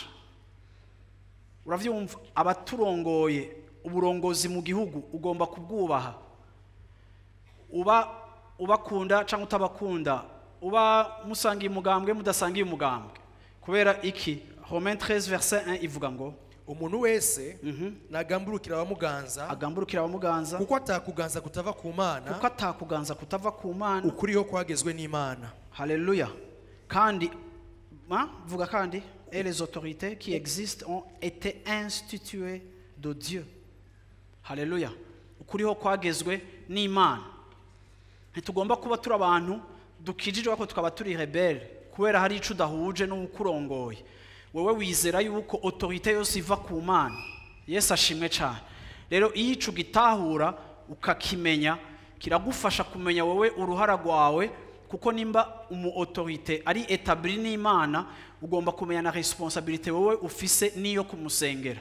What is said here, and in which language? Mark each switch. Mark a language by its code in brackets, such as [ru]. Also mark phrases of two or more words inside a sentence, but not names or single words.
[rn] Uravyumva abaturongoye uburongozi mu gihugu ugomba kubwubaha. Ubakunda cyangwa utabakunda, uba musangiye umugambwe mudasangiye umugambwe. Kubera iki Romains 13 verset 1 ivuga ngo umuntu wese nagamburukira abamuganza kuko atakuganza kutava ku Mana ukuriho kwagezwe n'Imana. Haleluya. Kandi vuga kandi [fr] et les autorités qui existent ont été instituées de Dieu. [rn] Haleluya. Ukuriho kwagezwe n'Imana. Ntitugomba kuba turi abantu dukijije wako tukaba turi rebelle kubera hari ico dahuje n'ukurongoye. Wewe wizera yuko autorité yose iva ku Mana. Yesu ashimwe cyane. Rero iyo ico gitahura ukakimenya kiragufasha kumenya wewe uruhara rwawe kuko nimba umu autorité ari établi n'Imana ugomba kumenya na responsabilité wewe ufise niyo kumusengera.